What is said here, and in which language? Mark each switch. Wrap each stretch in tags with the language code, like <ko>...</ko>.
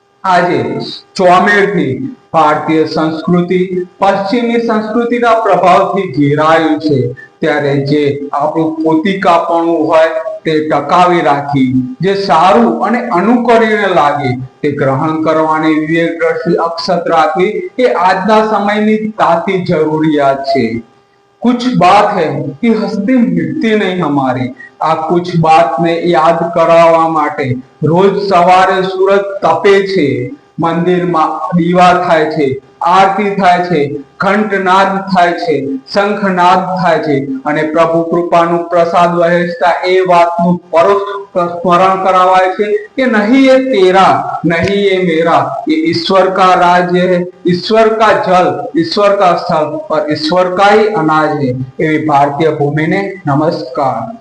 <gu>આજે ચોમેરથી ભારતીય સંસ્કૃતિ પશ્ચિમી સંસ્કૃતિના પ્રભાવથી ઘેરાયું છે ત્યારે જે આપણું પોતિકાપણું હોય તે ટકાવી રાખી, જે સારું અને અનુકરણીય લાગે તે ગ્રહણ કરવાની વિવેકદ્રષ્ટિ અક્ષત રાખવી એ આજના સમયની તાતી જરૂરિયાત છે.</gu> <hi>कुछ बात है कि हस्ती मिटती नहीं हमारी.</hi> <gu>આ कुछ बात ने યાદ કરાવવા માટે રોજ સવારે સૂરજ તપે છે, મંદિરમાં દીવા થાય છે, આરતી થાય છે, ઘંટનાદ થાય છે, શંખનાદ થાય છે અને પ્રભુ કૃપાનું પ્રસાદ વહેંચતા એ વાતનું પરોક્ષ સ્મરણ કરાવાય છે કે</gu> <hi>નહીં એ તેરા, નહીં એ મેરા, ये ईश्वर का राज्य है, ईश्वर का जल, ईश्वर का स्थल और ईश्वर का ही अनाज है.</hi> <gu>એવી ભારતીય ભૂમિને નમસ્કાર.</gu>